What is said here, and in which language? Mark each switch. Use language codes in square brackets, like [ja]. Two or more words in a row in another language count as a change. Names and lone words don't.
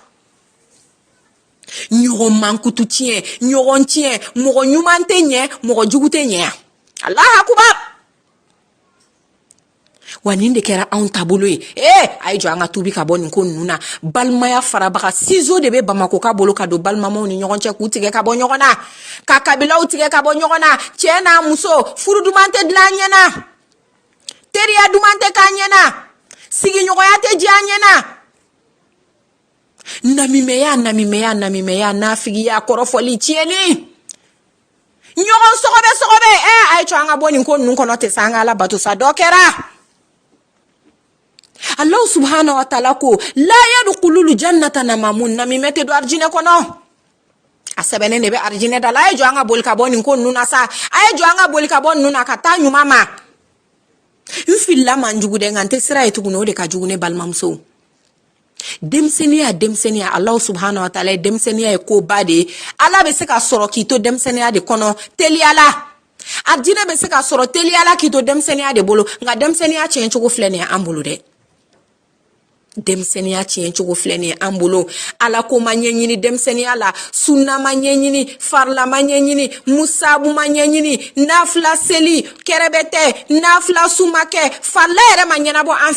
[bm] ɲɔgɔn mankutu tiɲɛ ɲɔgɔn tiɲɛ mɔgɔ ɲuman tɛ ɲɛ mɔgɔ jugu tɛ ɲɛ [ar] الله أكبر [bm] wa nin de kɛra anw taabolo ye a ye jɔ an ka tubi ka bɔ nin ko ninnu na balimaya farabaga ciseaux de bɛ Bamako ka bolo ka don balimamaw ni ɲɔgɔn cɛ k'u tigɛ ka bɔ ɲɔgɔn na ka kabilaw tigɛ ka bɔ ɲɔgɔn na cɛ n'a muso furu duman tɛ dilan ɲɛna teriya duman tɛ k'a ɲɛna sigiɲɔgɔnya tɛ diya ɲɛna namimeya nafigiya kɔrɔfɔli tiɲɛni ɲɔgɔn sɔgɔbɛ a ye to an ka bɔ nin ko ninnu kɔnɔ tɛ sa an ka ala bato sa dɔ kɛra [ar] الله سبحانه وتعالى [bm] ko [ar] لا يدخل الجنة نمام [bm] namime tɛ don arijinɛ kɔnɔ a sɛbɛnnen de bɛ arijinɛ da la a ye jɔ an ka boli ka bɔ nin ko ninnu na sa a ye jɔ an ka boli ka bɔ ninnu na ka taa ɲuman ma n filila man jugu dɛ nka n tɛ sira ye tuguni o de ka jugu ne balimamuso denmisɛnniya [ar] الله سبحانه و [bm] ta'ala denmisɛnniya ye ko ba de ala bɛ se ka sɔrɔ k'i to denmisɛnniya de kɔnɔ teliyala arijinɛ bɛ se ka sɔrɔ teliyala k'i to denmisɛnniya de bolo nka denmisɛnniya tiɲɛ cogo filɛ nin ye an bolo dɛ denmisɛnniya tiɲɛ cogo filɛ nin ye an bolo ala ko ma ɲɛɲini denmisɛnniya la sunna ma ɲɛɲini farila ma ɲɛɲini musabu ma ɲɛɲini nafila seli kɛrɛbɛtɛ nafila sumakɛ farila yɛrɛ ma ɲɛnabɔ an